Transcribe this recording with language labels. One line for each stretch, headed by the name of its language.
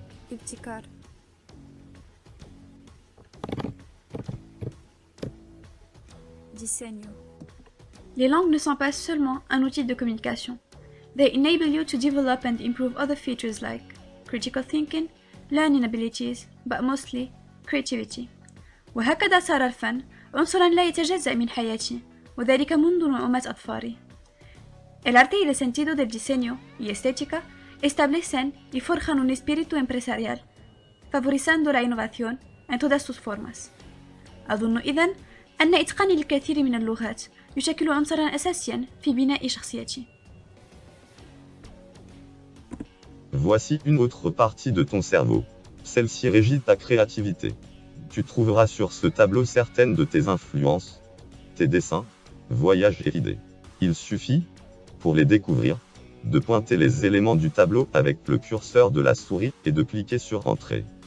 Arabic: Ibtikar.
Spanish: Diseño.
French: Les langues ne sont pas seulement un outil de communication.
English: They enable you to develop and improve other features like critical thinking, learning abilities, but mostly creativity.
Arabic: وهكذا صار الفن عنصرا لا يتجزأ من حياتي، وذلك منذ نعومة أظفاري.
Spanish: El arte y el sentido del diseño y estética establecen y forjan un espíritu empresarial, favorizando la innovación en todas sus formas.
Arabic: أظن إذن أن إتقاني للكثير من اللغات يشكل عنصرا أساسيا في بناء شخصيتي.
French: Voici une autre partie de ton cerveau. Celle-ci régit ta créativité. Tu trouveras sur ce tableau certaines de tes influences, tes dessins, voyages et idées. Il suffit, pour les découvrir, de pointer les éléments du tableau avec le curseur de la souris et de cliquer sur Entrée.